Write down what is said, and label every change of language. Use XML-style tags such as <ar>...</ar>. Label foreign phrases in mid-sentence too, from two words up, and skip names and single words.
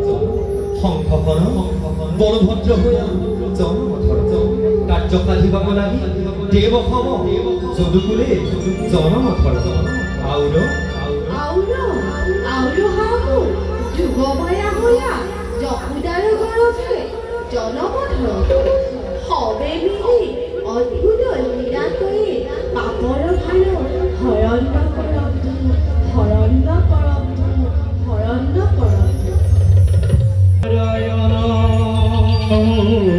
<as>শঙ্খকর বলভদ্র হইয়া জন্ম ধর। কার্য সাধিবাক লাগি দেব হব যদুকুলে জন্ম ধর। আউর হামু যুগমায়া হইয়া যশোদার গর্ভে জন্ম ধর। সবে মিলি অদ্ভুত লীলা কৰি পাপৰ ভাৰ হৰণ্য কৰক, হৰণ্য কৰক, হৰণ্য কৰক।</as>